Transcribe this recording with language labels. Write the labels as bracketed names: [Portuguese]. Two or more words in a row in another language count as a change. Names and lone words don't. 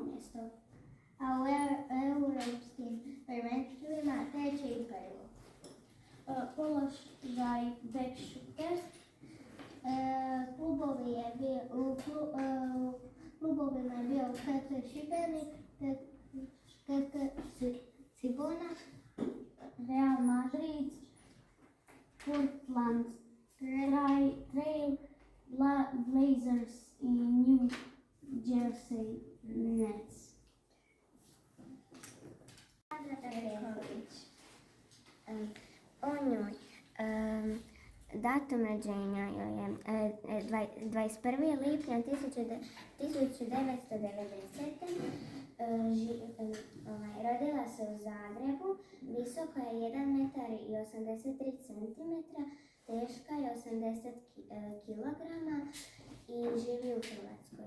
[Croatian] mjesto, a u europskim prvenstvima 3. i 1. Položaj bek šuter. Klubovima je bio KK Šibenik, KK Cibona, Real Madrid, Portland Trail Blazers i New Jersey Nets. O njoj. Datum rođenja joj je 21. lipnja 1990. Rodila se u Zagrebu, visoka je 1 metar i 83 cm, teška je 80 kg i živi u Hrvatskoj.